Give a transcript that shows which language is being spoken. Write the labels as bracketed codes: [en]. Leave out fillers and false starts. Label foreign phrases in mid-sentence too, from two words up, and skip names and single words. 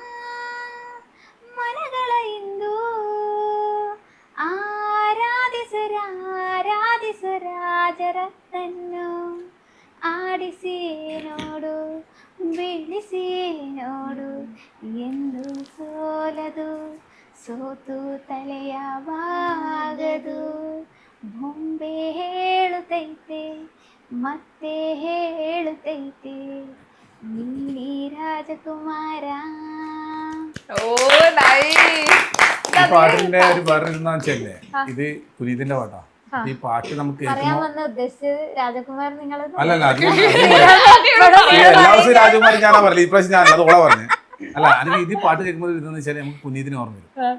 [kn] ಮನಗಳ ಇಂದು ಆರಾಧಿಸರಾಜರನ್ನು ಆಡಿಸಿ ನೋಡು ಬೀಳಿಸಿ ನೋಡು ಎಂದು ಸೋಲದು ಸೋತು ತಲೆಯ ಬಾಗದು ಬೊಂಬೆ ಹೇಳುತ್ತೈತೆ ಮತ್ತೆ ಹೇಳುತ್ತೈತೆ ನೀನೇ ರಾಜಕುಮಾರ. [ml] ഓ നൈസ്. ഈ പാട്ടിന്റെ ഒരു വേറൊരുന്ന് വെച്ചല്ലേ ഇത് പുനീതിന്റെ പാട്ടാ. ഈ പാട്ട് നമുക്ക് രാജകുമാരൻ നിങ്ങൾ അല്ലല്ല എല്ലാ ദിവസവും രാജകുമാരൻ ഞാനാ പറയില്ല, ഈ പ്രാവശ്യം ഞാൻ അത് ഓളെ പറഞ്ഞു. അല്ല എനിക്ക് ഇത് പാട്ട് കേൾക്കുമ്പോൾ ഇതെന്ന് വെച്ചാൽ നമുക്ക് പുനീതിനെ ഓർമ്മ വരും.